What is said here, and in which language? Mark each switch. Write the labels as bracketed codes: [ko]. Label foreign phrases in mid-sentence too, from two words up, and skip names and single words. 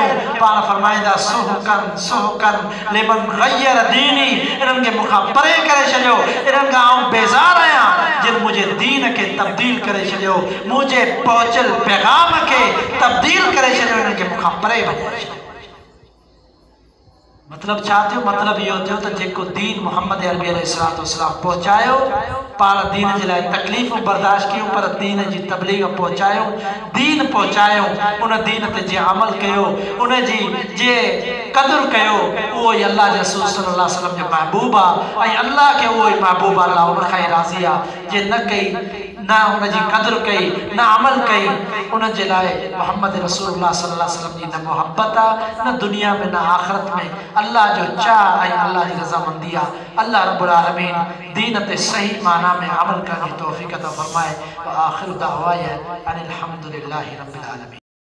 [sd] पाण फरमाईंदा [ar] سحقا لمن غير ديني, [sd] इन्हनि खे मूंखां परे करे छॾियो। इन्हनि खां आउं बेज़ार आहियां जिन मुंहिंजे दीन खे तब्दील करे छॾियो, मुंहिंजे पहुचल पैगाम खे तब्दील करे छॾियो, इन्हनि खे मूंखां परे वञाए छॾियो। मतलब चाहते हो मतलब ये होते हो तो जेको दीन मोहम्मद अरबी अलैहिस्सलाम पहुंचायो पाण दीन जे लाइ तकलीफ़ बर्दाश्त कयूं पर दीन जी तबलीग पहुंचायो दीन पहुंचायो उन दीन ते जे अमल कयो उन जी जे कदर कयो वो ही अल्लाह जे रसूल [ar] صلى الله عليه وسلم [sd] जो महबूब आ अल्लाह के वो ही महबूब अल्लाह उन खां राज़ी आ जे न कई ना उन जी कदर कई ना अमल कई उन जे लाइ मोहम्मद रसूलुल्लाह [ar] صلى الله عليه وسلم [sd] जी न मोहब्बत आ न दुनिया में न आखिरत में अल्लाह जो चाह ऐं अल्लाह जी रज़ामंदी आहे। [ar] الله رب العالمين [sd] दीन ते सही माना में अमल करण जी तौफ़ीक़ अता फरमाए। [ar] وآخر دعوانا أن الحمد لله رب العالمين.